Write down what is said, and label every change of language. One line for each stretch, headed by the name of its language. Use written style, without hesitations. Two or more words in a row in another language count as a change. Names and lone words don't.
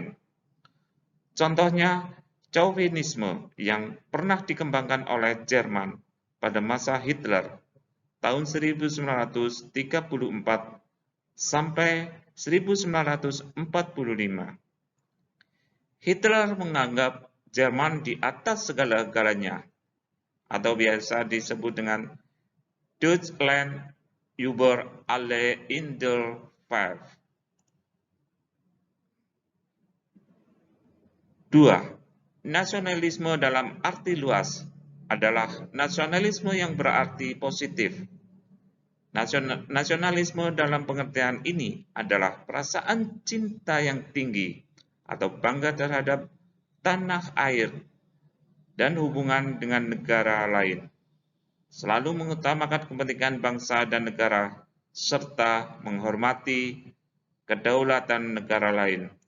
Indonesian: Contohnya, Chauvinisme yang pernah dikembangkan oleh Jerman pada masa Hitler tahun 1934 sampai 1945. Hitler menganggap Jerman di atas segala-galanya, atau biasa disebut dengan
German: Deutschland über alle in der Welt.
Indonesian: 2. Nasionalisme dalam arti luas adalah nasionalisme yang berarti positif. Nasionalisme dalam pengertian ini adalah perasaan cinta yang tinggi atau bangga terhadap tanah air dan hubungan dengan negara lain, selalu mengutamakan kepentingan bangsa dan negara, serta menghormati kedaulatan negara lain.